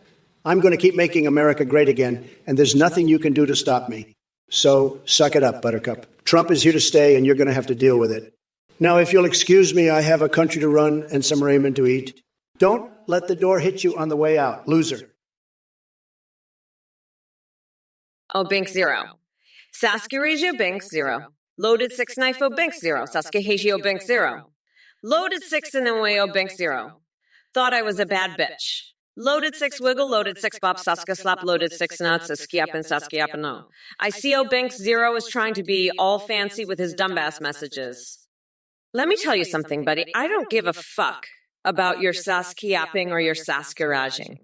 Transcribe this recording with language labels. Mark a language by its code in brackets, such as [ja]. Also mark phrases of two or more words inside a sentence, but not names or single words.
[en] I'm going to keep making America great again, and there's nothing you can do to stop me. So suck it up, Buttercup. Trump is here to stay, and you're going to have to deal with it. Now, if you'll excuse me, I have a country to run and some ramen to eat. Don't let the door hit you on the way out, loser. Oh, Bink 0. Saskirigio Bink 0. Loaded 6 Knifeo Bink 0. Saskahagio Bink 0. Loaded 6 Inueo Bink 0. Thought I was a bad bitch. Loaded 6 Wiggle, loaded 6 Bop, Saska Slap, loaded 6 Nuts, Skiap and Saskiap and no. I see O Bink 0 is trying to be all fancy with his dumbass messages. Let me tell you something, buddy. I don't give a fuck about your Saskiapping or your Saskaraging.